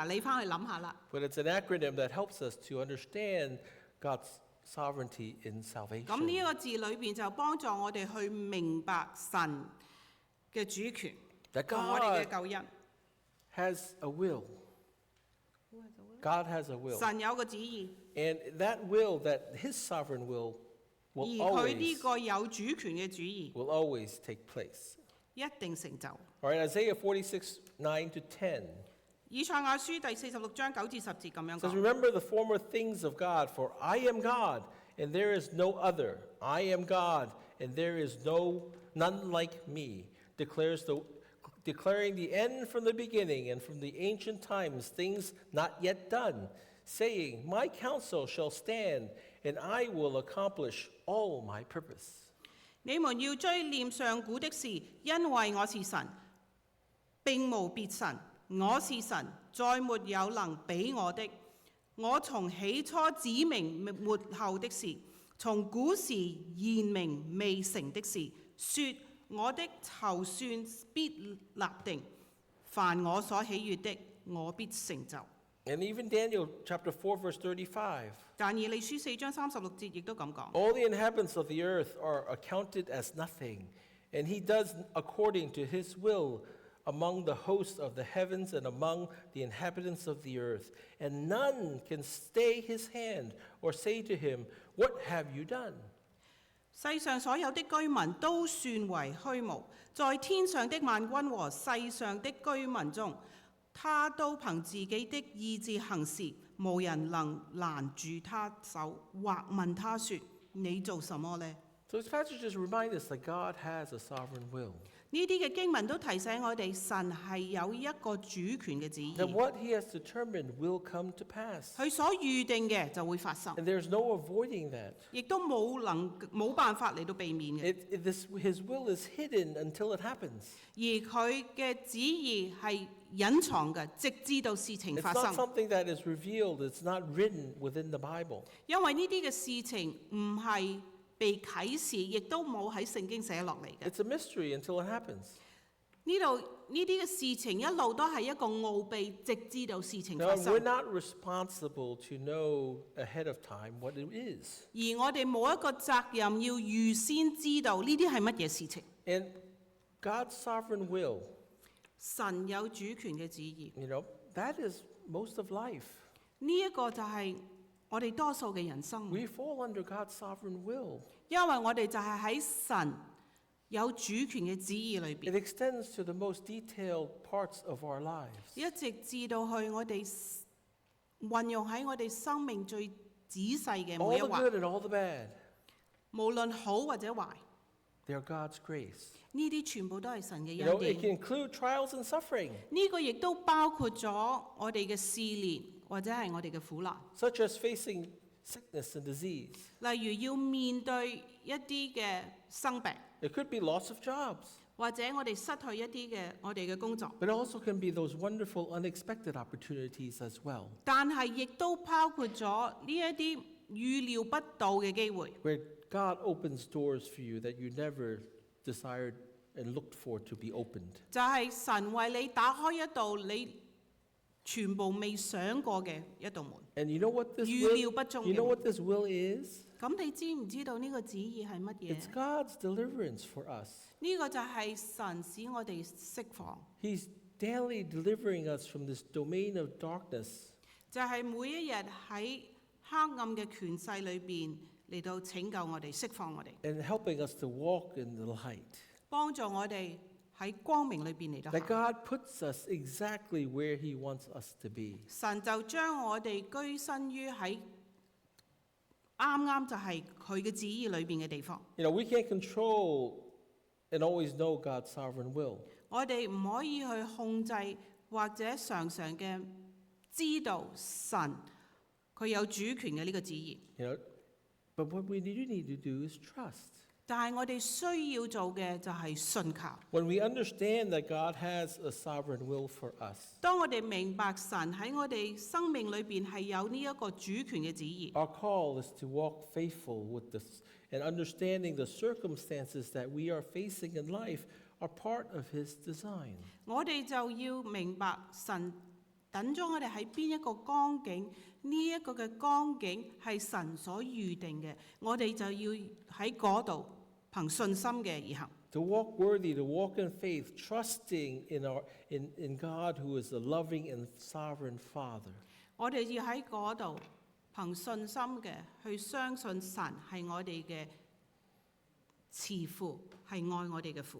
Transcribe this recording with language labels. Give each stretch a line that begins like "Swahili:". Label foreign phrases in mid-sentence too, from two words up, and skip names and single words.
English: But it's an acronym that helps us to understand God's sovereignty in
Cantonese: 咁呢一
English: salvation.
Cantonese: 個字裏邊就幫助我哋去明白神嘅主權
English: That
Cantonese: 同我哋嘅
English: God
Cantonese: 救恩。
English: has a will. God has a will.
Cantonese: 神有個旨意，
English: And that will, that his sovereign will,
Cantonese: 而
English: will
Cantonese: 佢呢
English: always,
Cantonese: 個有主權嘅主意
English: will always take place.
Cantonese: 一定成就。
English: All right, Isaiah 46, 9 to 10.
Cantonese: 以賽亞書第46章9至10節咁樣
English: It says,
Cantonese: 講。
English: remember the former things of God, for I am God, and there is no other. I am God, and there is none like me, declaring the end from the beginning and from the ancient times, things not yet done, saying, my counsel shall stand, and I will accomplish all my purpose.
Cantonese: 你們要追念上古的事，因為我是神，並無別神。我是神，再沒有能比我的。我從起初指明末後的事，從古時言明未成的事，說我的籌算必立定，凡我所喜悅的，我必成就。
English: And even Daniel chapter 4, verse 35.
Cantonese: 但以理書4章36節亦都咁講。
English: All the inhabitants of the earth are accounted as nothing, and he does according to his will among the hosts of the heavens and among the inhabitants of the earth. And none can stay his hand or say to him, what have you done?
Cantonese: 世上所有的居民都算為虛無，在天上的萬軍和世上的居民中，他都憑自己的意志行事，無人能攔住他手，或問他說：你做什麼呢？
English: So these passages remind us that God has a sovereign will,
Cantonese: 呢啲嘅經文都提醒我哋，神係有一個主權嘅旨意，
English: that what he has determined will come to pass.
Cantonese: 佢所預定嘅就會發生，
English: And there's no avoiding that.
Cantonese: 亦都冇辦法嚟到避免嘅。
English: His will is hidden until it happens.
Cantonese: 而佢嘅旨意係隱藏嘅，直至到事情
English: It's
Cantonese: 發
English: not
Cantonese: 生。
English: something that is revealed. It's not written within the Bible.
Cantonese: 因為呢啲嘅事情唔係被啟示，亦都冇喺聖經寫落嚟嘅。
English: It's a mystery until it happens.
Cantonese: 呢啲嘅事情一路都係一個奧秘，直至到事情
English: Now,
Cantonese: 發生。
English: we're not responsible to know ahead of time what it is.
Cantonese: 而我哋冇一個責任要預先知道呢啲係乜嘢事情。
English: And God's sovereign will,
Cantonese: 神有主權嘅旨意，
English: that is most of life.
Cantonese: 呢一個就係我哋多數嘅人生。
English: We fall under God's sovereign will.
Cantonese: 因為我哋就係喺神有主權嘅旨意裏
English: It
Cantonese: 邊，
English: extends to the most detailed parts of our lives.
Cantonese: 一直至到去我哋運用喺我哋生命最仔細嘅
English: All
Cantonese: 每一
English: the
Cantonese: 環，
English: good and all the bad,
Cantonese: 無論好或者壞，
English: they are God's grace.
Cantonese: 呢啲全部都係神嘅
English: It
Cantonese: 恩典。
English: can include trials and suffering,
Cantonese: 呢個亦都包括咗我哋嘅試煉或者係我哋嘅苦難，
English: such as facing sickness and disease.
Cantonese: 例如要面對一啲嘅生病，
English: It could be loss of jobs,
Cantonese: 或者我哋失去一啲嘅我哋嘅工作，
English: but it also can be those wonderful unexpected opportunities as well,
Cantonese: 但係亦都包括咗呢一啲預料不到嘅機會，
English: where God opens doors for you that you never desired and looked for to be opened.
Cantonese: 就係神為你打開一道你全部未想過嘅一道門。
English: And you know what this
Cantonese: 預
English: will,
Cantonese: 料不中
English: you
Cantonese: 嘅
English: know
Cantonese: 門。
English: what this will is?
Cantonese: 咁你知唔知道呢個旨意係乜嘢？
English: It's God's deliverance for us.
Cantonese: 呢個就係神使我哋釋放，
English: He's daily delivering us from this domain of darkness,
Cantonese: 就係每一日喺黑暗嘅權勢裏邊嚟到拯救我哋、釋放我哋，
English: and helping us to walk in the light.
Cantonese: 幫助我哋喺光明裏邊嚟到
English: That
Cantonese: 行。
English: God puts us exactly where He wants us to be.
Cantonese: 神就將我哋居身於喺啱啱就係佢嘅旨意裏邊嘅地方。
English: We can't control and always know God's sovereign will.
Cantonese: 我哋唔可以去控制或者常常嘅知道神佢有主權嘅呢個旨意，
English: But what we really need to do is trust.
Cantonese: 但係我哋需要做嘅就係信靠。
English: When we understand that God has a sovereign will for us,
Cantonese: 當我哋明白神喺我哋生命裏邊係有呢一個主權嘅旨意，
English: our call is to walk faithful with this and understanding the circumstances that we are facing in life are part of His design.
Cantonese: 我哋就要明白神等咗我哋喺邊一個光景，呢一個嘅光景係神所預定嘅，我哋就要喺嗰度憑信心嘅而行。
English: To walk worthy, to walk in faith, trusting in God who is a loving and sovereign Father.
Cantonese: 我哋要喺嗰度憑信心嘅去相信神係我哋嘅慈父，係愛我哋嘅父。